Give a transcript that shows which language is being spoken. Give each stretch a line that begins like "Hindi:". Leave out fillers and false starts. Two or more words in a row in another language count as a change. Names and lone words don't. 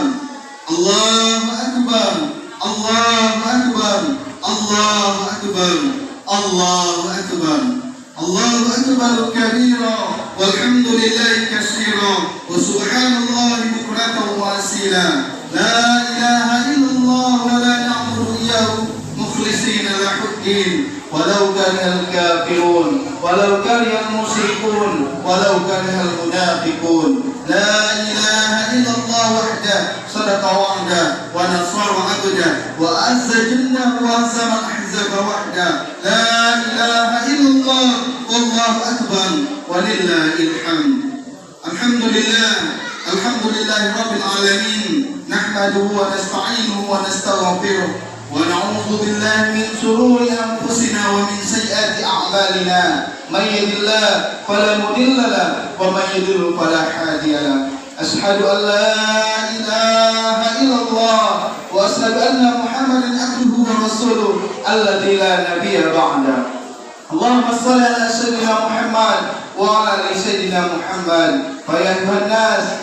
Arabic: الله أكبر، الله أكبر، الله أكبر، الله أكبر، الله أكبر كبيرا، والحمد لله كثيرا، وسبحان الله بكرة وأصيلا. لا إله إلا الله ولا نعبد إياه مخلصين له الدين. ولو كره الكافرون، ولو كره المشركون، ولو كره المنافقون. لا إله إلا الله وحده، صدق وعده، ونصر عبده، وعز جل وهزم الأحزاب وحده. لا إله إلا الله، والله أكبر، ولله الحمد. الحمد لله، الحمد لله رب العالمين. نحمده ونستعينه ونستغفره. ونعوذ بالله من شرور أنفسنا ومن سيئات أعمالنا من يهد الله فلا مضل له ومن يضلل فلا هادي له أشهد أن لا إله إلا الله وأشهد أن محمدا عبده ورسوله الذي لا نبي بعده اللهم صل على سيدنا محمد وعلى آل سيدنا محمد فيا أيها الناس